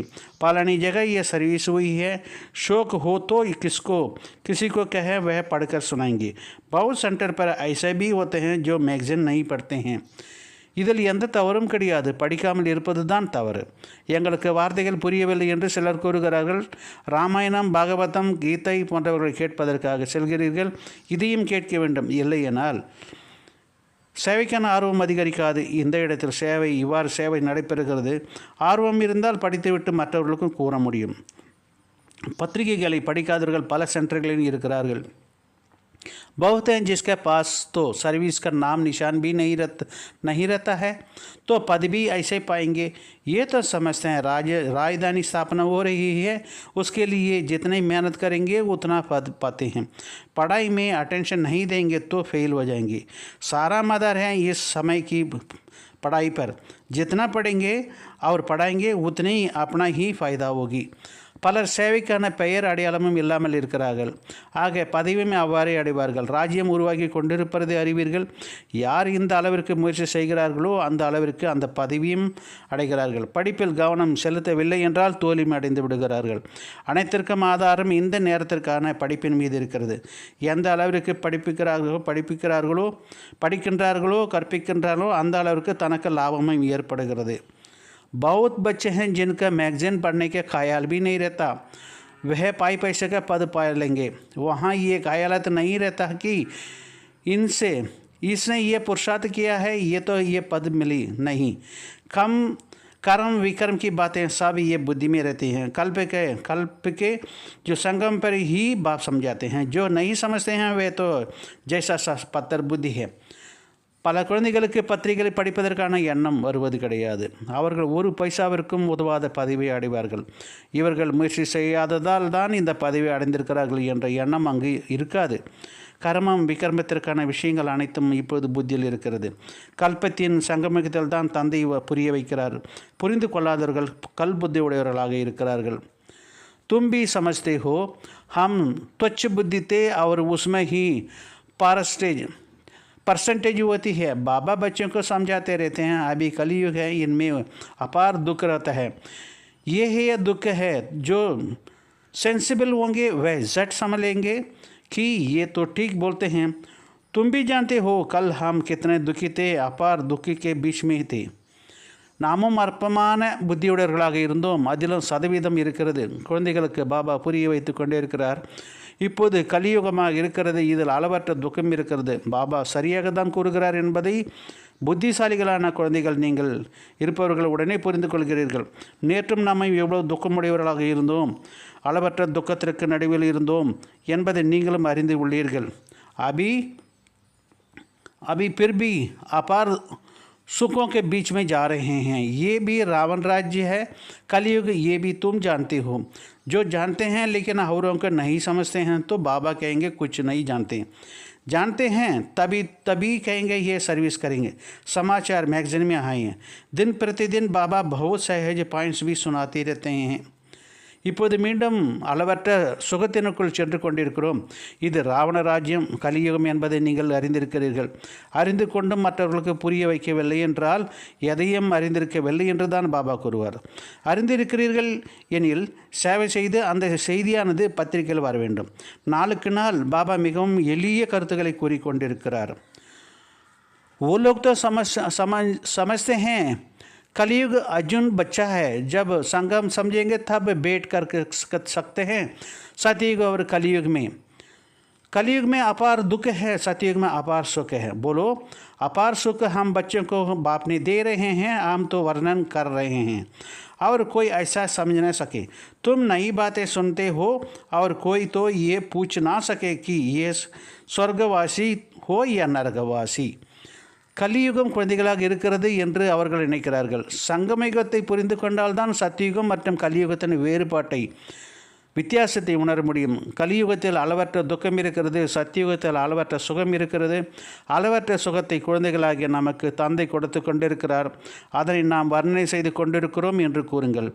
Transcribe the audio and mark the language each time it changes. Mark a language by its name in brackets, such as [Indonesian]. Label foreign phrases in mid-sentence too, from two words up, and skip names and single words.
[Hindi] फलानी जगह ये सर्विस हुई है, शौक हो तो किसी को कहे वह पढ़कर सुनाएंगे. बहुत सेंटर पर ऐसे भी होते हैं जो मैगज़ीन नहीं पढ़ते हैं. [Tamil] இதில் எந்த தவறும் கிடையாது, படிக்காமல் இருப்பது தான் தவறு. எங்களுக்கு வார்த்தைகள் புரியவில்லை என்று சிலர் கூறுகிறார்கள். ராமாயணம், பாகவதம், கீதை போன்றவர்களை கேட்பதற்காக செல்கிறீர்கள். இதையும் கேட்க வேண்டும். இல்லையெனால் சேவைக்கான ஆர்வம் அதிகரிக்காது. இந்த இடத்தில் இவ்வாறு சேவை நடைபெறுகிறது. ஆர்வம் இருந்தால் படித்துவிட்டு மற்றவர்களுக்கும் கூற முடியும். பத்திரிகைகளை படிக்காதவர்கள் பல சென்டர்களில் இருக்கிறார்கள். [Hindi] बहुत हैं जिसके पास तो सर्विस का नाम निशान भी नहीं रहता है, तो पद भी ऐसे पाएंगे. ये तो समझते हैं राजधानी स्थापना हो रही है, उसके लिए जितनी मेहनत करेंगे उतना पद पाते हैं. पढ़ाई में अटेंशन नहीं देंगे तो फेल हो जाएंगे. सारा मदार है इस समय की पढ़ाई पर. जितना पढ़ेंगे और पढ़ाएंगे उतनी अपना ही फ़ायदा होगी. [Tamil] பலர் சேவைக்கான பெயர் அடையாளமும் இல்லாமல் இருக்கிறார்கள். ஆக பதவியுமே அவ்வாறே அடைவார்கள். ராஜ்யம் உருவாக்கி கொண்டிருப்பதை அறிவீர்கள். யார் இந்த அளவிற்கு முயற்சி செய்கிறார்களோ அந்த அளவிற்கு அந்த பதவியும் அடைகிறார்கள். படிப்பில் கவனம் செலுத்தவில்லை என்றால் தோல்வி அடைந்து விடுகிறார்கள். அனைத்திற்கும் ஆதாரம் இந்த நேரத்திற்கான படிப்பின் மீது இருக்கிறது. எந்த அளவிற்கு படிக்கின்றார்களோ கற்பிக்கின்றார்களோ அந்த அளவிற்கு தனக்கு லாபமும் ஏற்படுகிறது. [Hindi] बहुत बच्चे हैं जिनका मैगज़ीन पढ़ने के ख्याल भी नहीं रहता, वह पाई पैसे का पद पा लेंगे। वहाँ ये ख्यालात नहीं रहता कि इसने ये पुरुषार्थ किया है, ये तो ये पद मिली नहीं। कम कर्म विकर्म की बातें सब ये बुद्धि में रहती हैं। कल्प के जो संगम पर ही बाप समझाते हैं, जो नहीं समझते हैं वे तो जैसा पत्थर बुद्धि है। [Tamil] பல குழந்தைகளுக்கு பத்திரிகைகளை படிப்பதற்கான எண்ணம் வருவது கிடையாது. அவர்கள் ஒரு பைசாவிற்கும் உதவாத பதவியை அடைவார்கள். இவர்கள் முயற்சி செய்யாததால் தான் இந்த பதவியை அடைந்திருக்கிறார்கள் என்ற எண்ணம் அங்கு இருக்காது. கர்மம் விகர்மத்திற்கான விஷயங்கள் அனைத்தும் இப்போது புத்தியில் இருக்கிறது. கல்பத்தின் சங்கமிக்கத்தில் தான் தந்தை புரிய வைக்கிறார். புரிந்து கொள்ளாதவர்கள் கல் புத்தி உடையவர்களாக இருக்கிறார்கள். [Hindi] तुम भी समझते हो हम तुच्छ बुद्धि थे और उसमें ही परसेंटेज होती है। बाबा बच्चों को समझाते रहते हैं, अभी कलयुग है, इनमें अपार दुख रहता है। ये है दुख है, जो सेंसिबल होंगे वह झट समझ लेंगे कि ये तो ठीक बोलते हैं। तुम भी जानते हो कल हम कितने दुखी थे, अपार दुखी के बीच में थे। [Tamil] நாமும் அற்பமான புத்தியுடையவர்களாக இருந்தோம், அதிலும் சதவீதம் இருக்கிறது. குழந்தைகளுக்கு பாபா புரிய வைத்து கொண்டே இருக்கிறார். இப்போது கலியுகமாக இருக்கிறது, இதில் அளவற்ற துக்கம் இருக்கிறது. பாபா சரியாக தான் கூறுகிறார் என்பதை புத்திசாலிகளான குழந்தைகள் நீங்கள் இருப்பவர்கள் உடனே புரிந்து கொள்கிறீர்கள். நேற்றும் நாம் எவ்வளவு துக்கமுடையவர்களாக இருந்தோம், அளவற்ற துக்கத்திற்கு நடுவில் இருந்தோம் என்பதை நீங்களும் அறிந்து உள்ளீர்கள். [Hindi] अभी फिर भी अपार सुखों के बीच में जा रहे हैं। ये भी रावण राज्य है, कलयुग, ये भी तुम जानते हो। जो जानते हैं लेकिन औरों को नहीं समझते हैं तो बाबा कहेंगे कुछ नहीं जानते हैं तभी कहेंगे ये सर्विस करेंगे। समाचार मैगजीन में आए हैं, दिन प्रतिदिन बाबा बहुत सहज पॉइंट्स भी सुनाते रहते हैं। [Tamil] இப்போது மீண்டும் அளவற்ற சுகத்தினுக்குள் சென்று கொண்டிருக்கிறோம். இது ராவண ராஜ்யம், கலியுகம் என்பதை நீங்கள் அறிந்திருக்கிறீர்கள். அறிந்து கொண்டும் மற்றவர்களுக்கு புரிய வைக்கவில்லை என்றால் எதையும் அறிந்திருக்கவில்லை என்று தான் பாபா கூறுவார். அறிந்திருக்கிறீர்கள் எனில் சேவை செய்து அந்த செய்தியானது பத்திரிகையில் வர வேண்டும். நாளுக்கு நாள் பாபா மிகவும் எளிய கருத்துக்களை கூறிக்கொண்டிருக்கிறார். [Hindi] वो लोग तो समझते हैं कलयुग अर्जुन बच्चा है, जब संगम समझेंगे तब बैठ कर सकते हैं। सतयुग और कलयुग में अपार दुख है, सतयुग में अपार सुख है। बोलो, अपार सुख हम बच्चों को बाप ने दे रहे हैं, हम तो वर्णन कर रहे हैं और कोई ऐसा समझ न सके। तुम नई बातें सुनते हो और कोई तो ये पूछ ना सके कि ये स्वर्गवासी हो या नरकवासी। [Tamil] கலியுகம் குழந்தைகளாக இருக்கிறது என்று அவர்கள் நினைக்கிறார்கள். சங்கமயுகத்தை புரிந்து கொண்டால்தான் சத்தியுகம் மற்றும் கலியுகத்தின் வேறுபாட்டை வித்தியாசத்தை உணர முடியும். கலியுகத்தில் அளவற்ற துக்கம் இருக்கிறது, சத்தியுகத்தில் அளவற்ற சுகம் இருக்கிறது. அளவற்ற சுகத்தை குழந்தைகளாகிய நமக்கு தந்தை கொடுத்து கொண்டிருக்கிறார், அதனை நாம் வர்ணனை செய்து கொண்டிருக்கிறோம் என்று கூறுங்கள்.